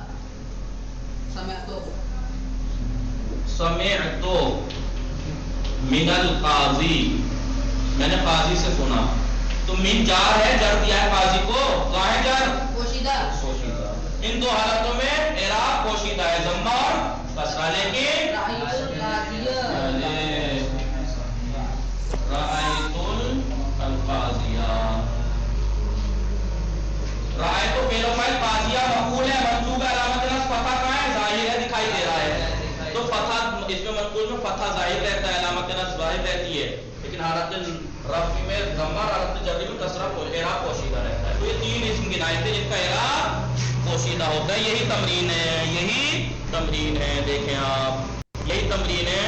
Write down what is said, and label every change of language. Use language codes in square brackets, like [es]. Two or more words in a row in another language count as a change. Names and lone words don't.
[ar] سمعت من القاضی، [ur] میں نے قاضی سے سنا، تو من جار ہے، جر دیا ہے قاضی کو، کہاں ہے جر پوشیدہ، پوشیدہ، ان دو حالتوں میں اعراب پوشیدہ ہے ضمہ اور کسرہ، لیکن [ar] رأیت القاضیہ، [ur] رأیت فعل و فاعل، قاضیہ مفعول ہے منصوب ہے علامت نصب فتح کہاں ہے ظاہر ہے، دکھائی دے رہا ہے، تو فتح اس میں منقول میں فتح ظاہر رہتا ہے، علامت نصب ظاہر رہتی ہے، لیکن حالت رفع میں ضمہ، حالت جر میں کسرہ اعراب پوشیدہ رہتا ہے۔ تو یہ تین اسم گنائے تھے جن کا اعراب پوشیدہ ہوتا ہے، یہی تمرین ہے، یہی تمرین ہے، دیکھیں آپ یہی تمرین ہے۔